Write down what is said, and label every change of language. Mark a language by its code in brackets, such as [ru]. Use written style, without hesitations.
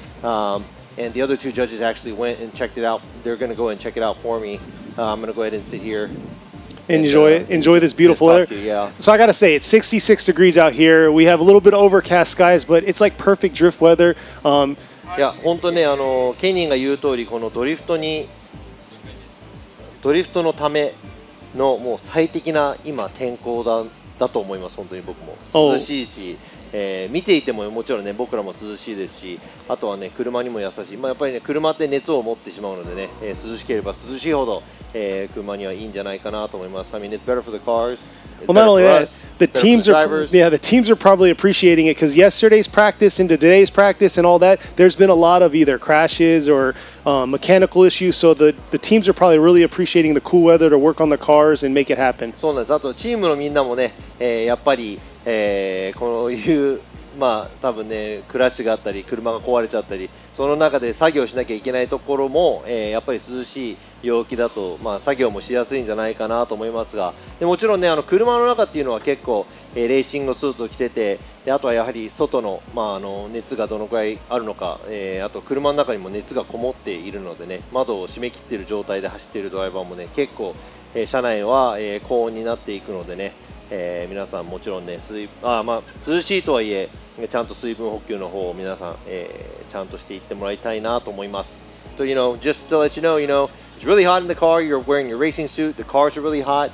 [en] And the other 2 judges actually went and checked it out. They're going to go and check it out for me. I'm going to go ahead and sit here. Enjoy this beautiful weather. Yeah. So I got to say, it's 66 degrees out here. We have a little bit of overcast skies, but it's like perfect drift weather. [ja] いや本当ね、ケニーが言う通り、このドリフトのためのもう最適な今天候だと思います。本当に僕も涼しいし、見ていてももちろんね、僕らも涼しいですし、あとはね、車にも優しい。やっぱりね、車って熱を持ってしまうのでね、涼しければ涼しいほど、車にはいいんじゃないかなと思います。 [en] I mean, it's better for the cars. Well, not only that, the teams are probably appreciating it because yesterday's practice into today's practice and all that, there's been a lot of either crashes or mechanical issues. So the teams are probably really appreciating the cool weather to work on the cars and make it happen. [ja] そうなんです。あとチームのみんなもね、やっぱり、こういう多分ね、クラッシュがあったり車が壊れちゃったり、その中で作業しなきゃいけないところも、やっぱり涼しい陽気だと、作業もしやすいんじゃないかなと思いますが、でもちろんね、車の中っていうのは結構、レーシングのスーツを着てて、であとはやはり外の、熱がどのくらいあるのか、あと車の中にも熱がこもっているのでね、窓を閉め切っている状態で走っているドライバーもね、結構、車内は、高温になっていくのでね、皆さんもちろんね、涼しいとはいえちゃんと水分補給の方を皆さん、ちゃんとしていってもらいたいなと思います。 [en] So, just to let you know, it's really hot in the car. You're wearing your racing suit. The cars are really hot.